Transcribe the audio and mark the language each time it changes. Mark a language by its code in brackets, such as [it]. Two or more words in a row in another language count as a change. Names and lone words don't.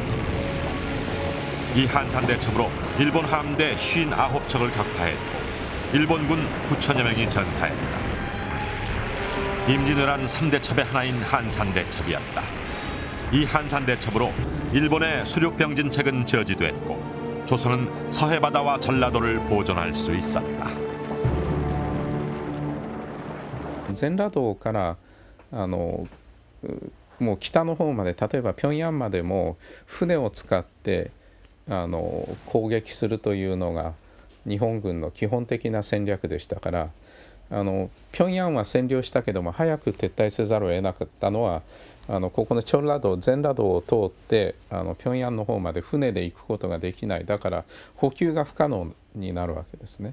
[ko] 이 한산대첩으로 일본 함대 59척을 격파했고 일본군 9천여 명이 전사했다. 임진왜란 3대첩의 하나인 한산대첩이었다. 이 한산대첩으로 일본의 수륙병진책은 저지됐고 조선은 서해바다와 전라도를 보존할 수 있었다. [ja] 全羅道からもう北の方まで、例えば平壌までも船を使って攻撃するというのが日本軍の基本的な戦略でしたから、平壌は占領したけども早く撤退せざるを得なかったのはここのチョンラ道、全羅道を通って平壌の方まで船で行くことができない。だから補給が不可能になるわけですね。